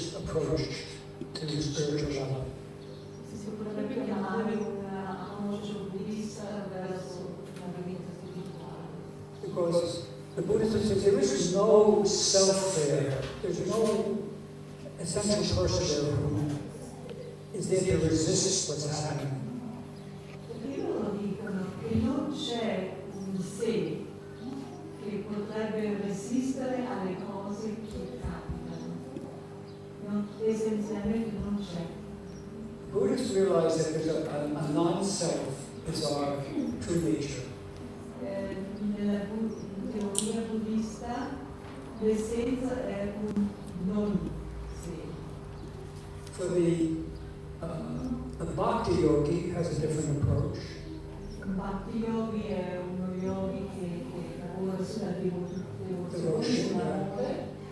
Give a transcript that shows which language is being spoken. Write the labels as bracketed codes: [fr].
[en] approach to spiritual life. [it] Si potrebbe chiamare un approccio buddista verso la vita spirituale. [en] Because the Buddhist says there is no self there. There's no essential person there who is there to resist what's happening. [it] Perché loro dicono che non c'è un sé che potrebbe resistere alle cose che capitano. Essenzialmente non c'è. [en] Buddhists realize that there's a non-self is our true nature. [it] Nella teoria buddista l'essenza è un non sé. [en] For the Bhakti yogi has a different approach. [it] Un Bhakti yogi è uno yogi che lavora sulla devozione, sull'amore.